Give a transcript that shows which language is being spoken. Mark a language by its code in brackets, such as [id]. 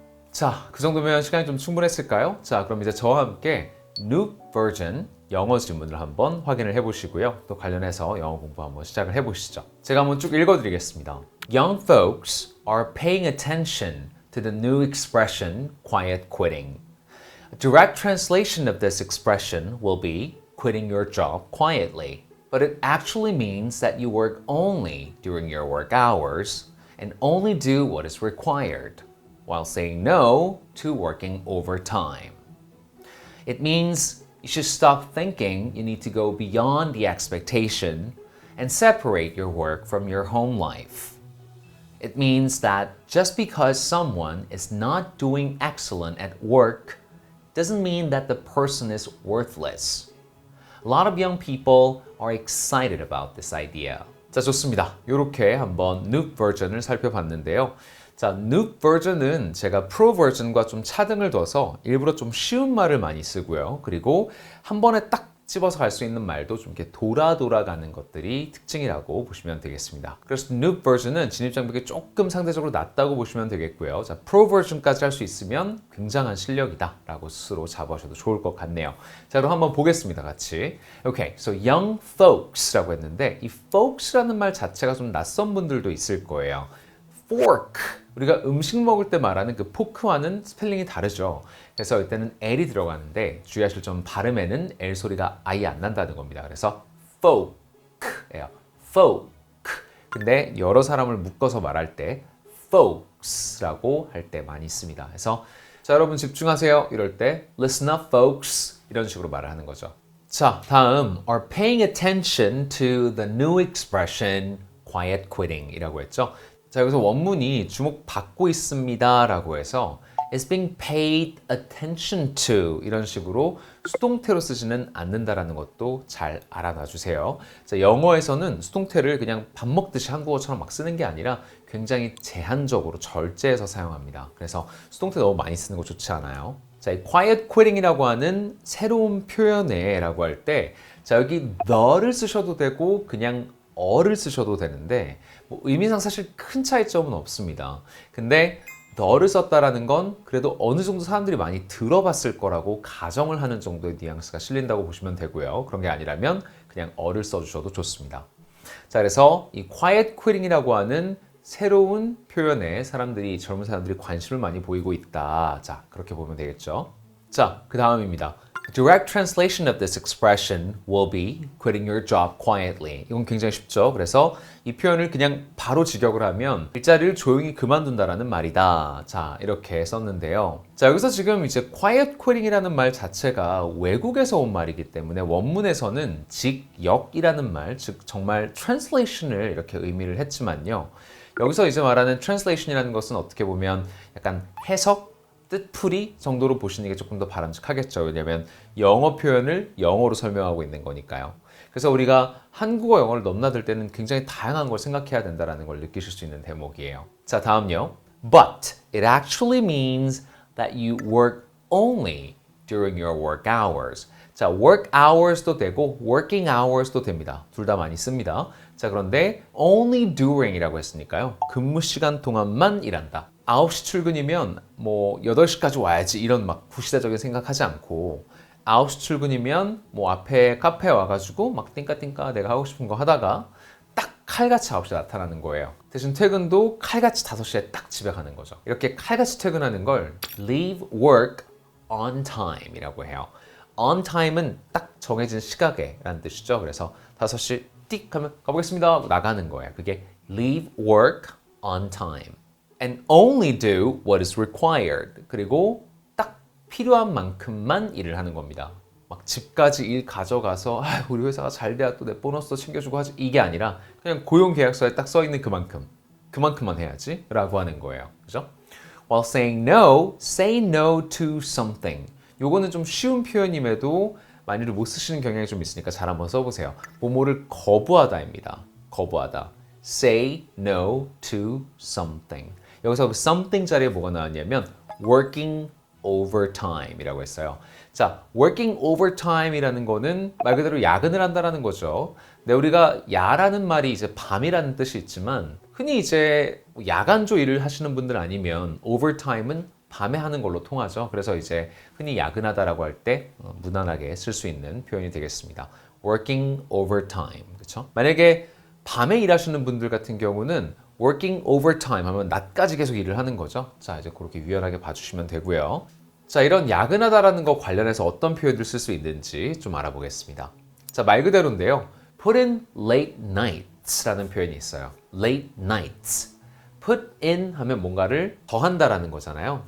[ko] 자, 그 정도면 시간이 좀 충분했을까요? 자, 그럼 이제 저와 함께 New Version 영어 지문을 한번 확인을 해보시고요. 또 관련해서 영어 공부 한번 시작을 해보시죠. 제가 한번 쭉 읽어드리겠습니다. [en] Young folks are paying attention to the new expression quiet quitting. A direct translation of this expression will be quitting your job quietly. but it actually means that you work only during your work hours and only do what is required, while saying no to working overtime. It means you should stop thinking you need to go beyond the expectation and separate your work from your home life. It means that just because someone is not doing excellent at work doesn't mean that the person is worthless. A lot of young people are excited about this idea. [ko] 자, 좋습니다. 이렇게 한번 Nuke 버전을 살펴봤는데요. 자, Nuke 버전은 제가 Pro 버전과 좀 차등을 둬서 일부러 좀 쉬운 말을 많이 쓰고요. 그리고 한 번에 딱 집어서 갈 수 있는 말도 좀 이렇게 돌아가는 것들이 특징이라고 보시면 되겠습니다. 그래서 Nuke 버전은 진입장벽이 조금 상대적으로 낮다고 보시면 되겠고요. 자, Pro 버전까지 할 수 있으면 굉장한 실력이다 라고 스스로 잡아주셔도 좋을 것 같네요. 자, 그럼 한번 보겠습니다. 같이. [en] Okay, so young folks [ko] 라고 했는데 이 folks라는 말 자체가 좀 낯선 분들도 있을 거예요. fork, 우리가 음식 먹을 때 말하는 그 포크와는 스펠링이 다르죠. 그래서 이때는 L이 들어가는데 주의하실 점 발음에는 L 소리가 아예 안 난다는 겁니다. 그래서 folk예요. folk. 근데 여러 사람을 묶어서 말할 때 folks라고 할 때 많이 있습니다. 그래서 자, 여러분 집중하세요. 이럴 때 [en] listen up folks [ko] 이런 식으로 말을 하는 거죠. 자, 다음 [en] are paying attention to the new expression quiet quitting [ko] 이라고 했죠. 자, 여기서 원문이 주목받고 있습니다 라고 해서 [en] is being paid attention to [ko] 이런 식으로 수동태로 쓰지는 않는다라는 것도 잘 알아놔 주세요. 자, 영어에서는 수동태를 그냥 밥 먹듯이 한국어처럼 막 쓰는 게 아니라 굉장히 제한적으로 절제해서 사용합니다. 그래서 수동태 너무 많이 쓰는 거 좋지 않아요. 자, 이 quiet quitting이라고 하는 새로운 표현에 라고 할 때 자, 여기 the를 쓰셔도 되고 그냥 어를 쓰셔도 되는데 뭐 의미상 사실 큰 차이점은 없습니다. 근데 the를 썼다라는 건 그래도 어느 정도 사람들이 많이 들어봤을 거라고 가정을 하는 정도의 뉘앙스가 실린다고 보시면 되고요. 그런 게 아니라면 그냥 어를 써주셔도 좋습니다. 자, 그래서 이 quiet quitting이라고 하는 새로운 표현에 젊은 사람들이 관심을 많이 보이고 있다. 자, 그렇게 보면 되겠죠. 자, 그 다음입니다. [en] Direct translation of this expression will be quitting your job quietly. [ko] 이건 굉장히 쉽죠. 그래서 이 표현을 그냥 바로 직역을 하면 일자리를 조용히 그만둔다라는 말이다. 자, 이렇게 썼는데요. 자, 여기서 지금 이제 quiet quitting이라는 말 자체가 외국에서 온 말이기 때문에 원문에서는 직역이라는 말, 즉 정말 translation을 이렇게 의미를 했지만요. 여기서 이제 말하는 translation이라는 것은 어떻게 보면 약간 해석, 뜻풀이 정도로 보시는 게 조금 더 바람직하겠죠. 왜냐하면 영어 표현을 영어로 설명하고 있는 거니까요. 그래서 우리가 한국어, 영어를 넘나들 때는 굉장히 다양한 걸 생각해야 된다는 걸 느끼실 수 있는 대목이에요. 자, 다음요. [en] But it actually means that you work only during your work hours. [ko] 자, work hours도 되고 working hours도 됩니다. 둘 다 많이 씁니다. 자, 그런데 [en] only during [ko] 이라고 했으니까요. 근무 시간 동안만 일한다. 9시 출근이면 뭐 8시까지 와야지 이런 막 구시대적인 생각하지 않고 9시 출근이면 뭐 앞에 카페에 와가지고 막 띵까띵까 내가 하고 싶은 거 하다가 딱 칼같이 9시에 나타나는 거예요. 대신 퇴근도 칼같이 5시에 딱 집에 가는 거죠. 이렇게 칼같이 퇴근하는 걸 [en] leave work on time [ko] 이라고 해요. on time은 딱 정해진 시각에 라는 뜻이죠. 그래서 5시 띡 하면 가보겠습니다 하고 나가는 거예요. 그게 [en] leave work on time. And only do what is required. [ko] 그리고 딱 필요한 만큼만 일을 하는 겁니다. 막 집까지 일 가져가서 우리 회사가 잘 돼야 또 내 보너스도 챙겨주고 하지 이게 아니라 그냥 고용계약서에 딱 써있는 그만큼만 해야지 라고 하는 거예요. 그죠? [en] While saying no, say no to something. [ko] 요거는 좀 쉬운 표현임에도 많이들 못 쓰시는 경향이 좀 있으니까 잘 한번 써보세요. 뭐뭐를 거부하다입니다. 거부하다. [en] Say no to something. [ko] 여기서 그 something 자리에 뭐가 나왔냐면 working overtime 이라고 했어요. 자, working overtime 이라는 거는 말 그대로 야근을 한다라는 거죠. 근데 우리가 야라는 말이 이제 밤이라는 뜻이 있지만 흔히 이제 야간조 일을 하시는 분들 아니면 overtime은 밤에 하는 걸로 통하죠. 그래서 이제 흔히 야근하다라고 할 때 무난하게 쓸 수 있는 표현이 되겠습니다. [en] working overtime. [ko] 그렇죠? 만약에 밤에 일하시는 분들 같은 경우는 working overtime 하면 낮까지 계속 일을 하는 거죠. 자, 이제 그렇게 유연하게 봐주시면 되고요. 자, 이런 야근하다라는 거 관련해서 어떤 표현을 쓸 수 있는지 좀 알아보겠습니다. 자, 말 그대로인데요. [en] put in late nights라는 [ko] 표현이 있어요. [en] late nights. put in [ko] 하면 뭔가를 더한다라는 거잖아요.